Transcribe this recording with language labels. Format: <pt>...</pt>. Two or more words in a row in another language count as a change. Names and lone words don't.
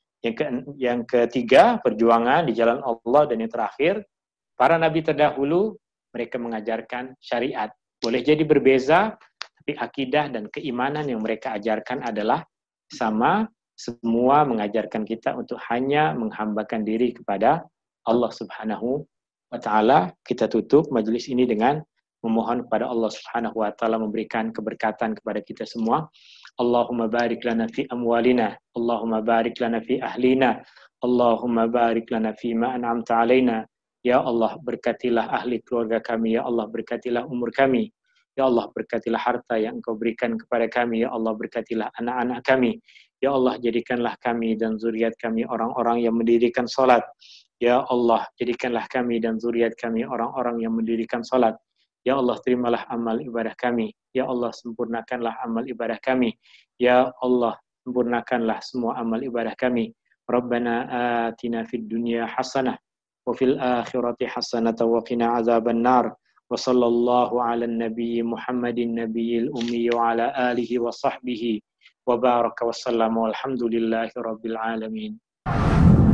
<ms>Yang ketiga perjuangan di jalan Allah. Dan yang terakhir para nabi terdahulu mereka mengajarkan syariat. Boleh jadi berbeza, tapi akidah dan keimanan yang mereka ajarkan adalah sama. Semua mengajarkan kita untuk hanya menghambakan diri kepada Allah Subhanahu wa ta'ala. Kita tutup majlis ini dengan memohon kepada Allah Subhanahu wa ta'ala memberikan keberkatan kepada kita semua.</ms> <ar>اللهم بارك لنا في أموالنا، اللهم بارك لنا في أهلنا، اللهم بارك لنا في ما أنعمت علينا.</ar> <ms>Ya Allah, berkatilah ahli keluarga kami, ya Allah berkatilah umur kami. Ya Allah, berkatilah harta yang Engkau berikan kepada kami. Ya Allah, berkatilah anak-anak kami. Ya Allah, jadikanlah kami dan zuriat kami orang-orang yang mendirikan salat. Ya Allah, jadikanlah kami dan zuriat kami orang-orang yang mendirikan salat. Ya Allah, terimalah amal ibadah kami. Ya Allah, sempurnakanlah amal ibadah kami. Ya Allah, sempurnakanlah semua amal ibadah kami.</ms> <ar>ربنا آتنا في الدنيا حسنة وفي الآخرة حسنة وقنا عذاب النار. وصلى الله على نبي محمد النبي الأمي وعلى آله وصحبه وبارك وسلم والحمد لله رب العالمين.</ar>